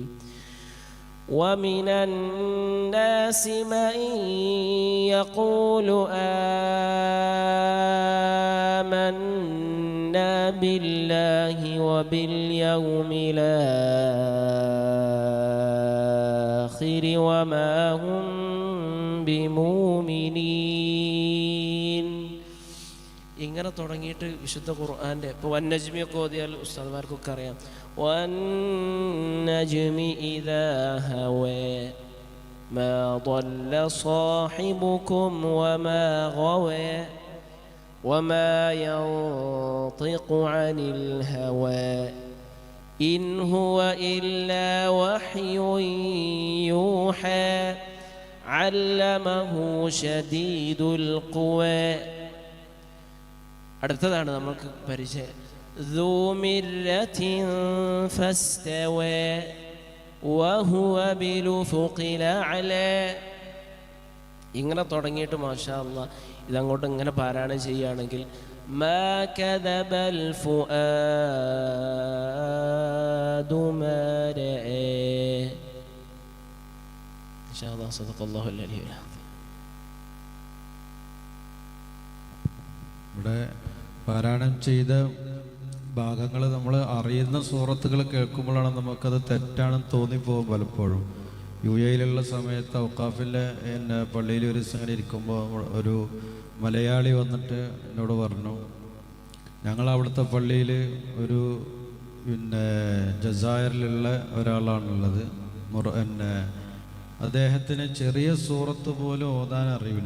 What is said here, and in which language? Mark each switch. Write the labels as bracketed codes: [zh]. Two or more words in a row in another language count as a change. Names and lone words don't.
[ar] ومن الناس من يقول آمنا بالله وباليوم الآخر وما هم بمؤمنين. [ml] ഇങ്ങനെ തുടങ്ങിയിട്ട് വിശുദ്ധ ഖുർആൻ്റെ ഇപ്പോൾ വന്നജ്മിയൊക്കെ ഓതിയാൽ ഉസ്താദ്മാർക്കൊക്കെ അറിയാം. [ar] والنجم إذا هوى, ما ضل صاحبكم وما غوى وما ينطق عن الهوى إن هو إلا وحي يوحى علمه شديد القوى. [ml] അടുത്തതാണ് നമുക്ക് പരിചയം. [ar] ذو مرة فاستوى وهو بالأفق الأعلى. [ml] ഇങ്ങനെ തുടങ്ങിയിട്ട് [ar] ما شاء الله [ml] ഇതങ്ങോട്ട് ഇങ്ങനെ പാരായണം ചെയ്യുകയാണെങ്കിൽ [ar] ما كذب الفؤاد ما رأى. إن شاء الله صدق الله العلي العظيم. [ml] ഇവിടെ പാരായണം ചെയ്ത ഭാഗങ്ങൾ നമ്മൾ അറിയുന്ന സൂറത്തുകൾ കേൾക്കുമ്പോഴാണ് നമുക്കത് തെറ്റാണെന്ന് തോന്നിപ്പോകും പലപ്പോഴും. യുഎയിലുള്ള സമയത്ത് ഔക്കാഫിലെ പള്ളിയിൽ ഒരു ദിവസം ഇങ്ങനെ ഇരിക്കുമ്പോൾ ഒരു മലയാളി വന്നിട്ട് എന്നോട് പറഞ്ഞു, ഞങ്ങൾ അവിടുത്തെ പള്ളിയിൽ ഒരു ജസായറിലുള്ള ഒരാളാണുള്ളത്, അദ്ദേഹത്തിന് ചെറിയ സൂറത്ത് പോലും ഓതാൻ അറിയില്ല.